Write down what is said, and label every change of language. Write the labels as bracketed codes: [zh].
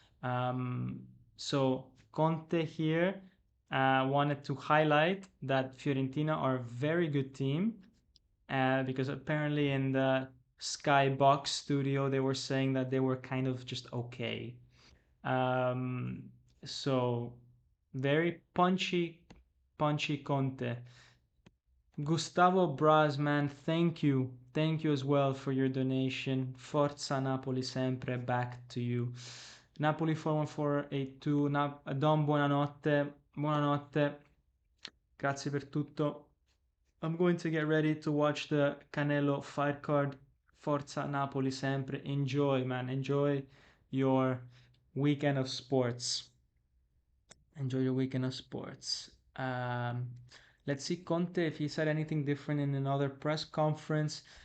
[en] Um, so Conte here wanted to highlight that Fiorentina are a very good team because apparently in the Skybox studio they were saying that they were kind of just okay. Um, so very punchy Conte. Gustavo Brasman, thank you as well for your donation. [it] Forza Napoli sempre, [en] back to you. [it] Napoli 41482, Don buonanotte, buonanotte, grazie per tutto. [en] I'm going to get ready to watch the Canelo fight card. [it] Forza Napoli sempre. [en] Enjoy, man. Enjoy your weekend of sports. Enjoy your weekend of sports. Let's see Conte if he said anything different in another press conference.